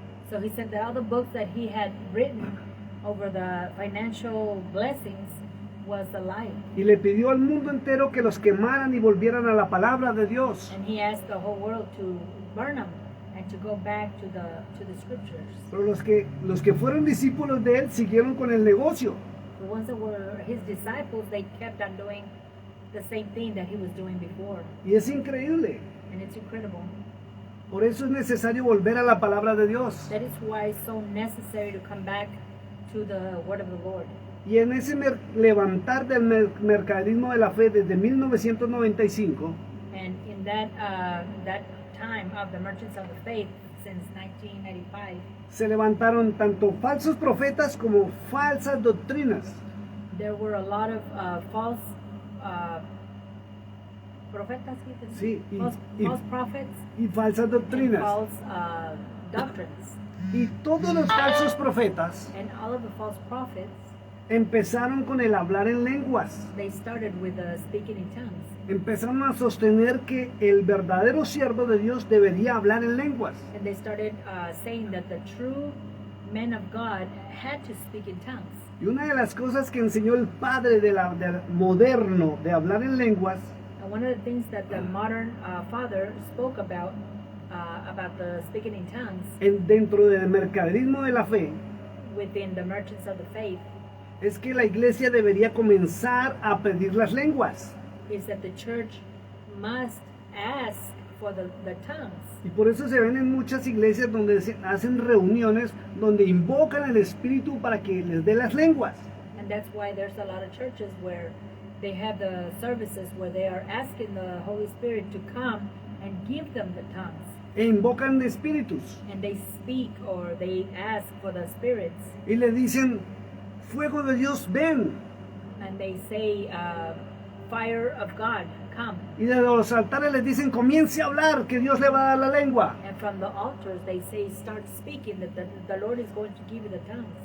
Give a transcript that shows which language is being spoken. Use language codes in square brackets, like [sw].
[en] So he said that all the books that he had written over the financial blessings was a lie. [es] Y le pidió al mundo entero que los quemaran y volvieran a la palabra de Dios. [en] And he asked the whole world to burn them and to go back to the scriptures. [es] Pero los que fueron discípulos de él siguieron con el negocio. [en] The ones that were his disciples, they kept on doing the same thing that he was doing before. [es] Y es increíble. [en] And it's incredible. [es] Por eso es necesario volver a la palabra de Dios. [en] That is why it's so necessary to come back to the word of the Lord. [es] Y en ese levantar del mercaderismo de la fe desde 1995, [en] And in that time of the merchants of the faith since 1995, [es] se levantaron tanto falsos profetas como falsas doctrinas. [en] there were a lot of false profetas, [es] Sí, [en] false prophets [es] y falsas [en] and [es] doctrinas. [en] false doctrines. [es] Y todos los falsos profetas [en] And all of the false prophets, [es] empezaron con el hablar en lenguas. [en] they started with speaking in tongues. [es] Empezaron a sostener que el verdadero siervo de Dios debería hablar en lenguas. [en] And they started saying that the true men of God had to speak in tongues. [es] Y una de las cosas que enseñó el padre del moderno de hablar en lenguas [en] And one of the things that the modern father spoke about the speaking in tongues [es] dentro del mercaderismo de la fe [en] within the merchants of the faith [es] es que la iglesia debería comenzar a pedir las lenguas. [en] is that the church must ask for the tongues. [es] Y por eso se ven en muchas iglesias donde se hacen reuniones donde invocan el Espíritu para que les dé las lenguas. [en] And that's why there's a lot of churches where they have the services where they are asking the Holy Spirit to come and give them the tongues. [es] E invocan de espíritus. [en] And they speak or they ask for the spirits. [es] Y le dicen, fuego de Dios, ven. [en] And they say, fire of God, come. [es] Y de los altares les dicen, comience a hablar, que Dios le va a dar la lengua. [en] And from the altars they say, start speaking, that the Lord is going to give you the tongues.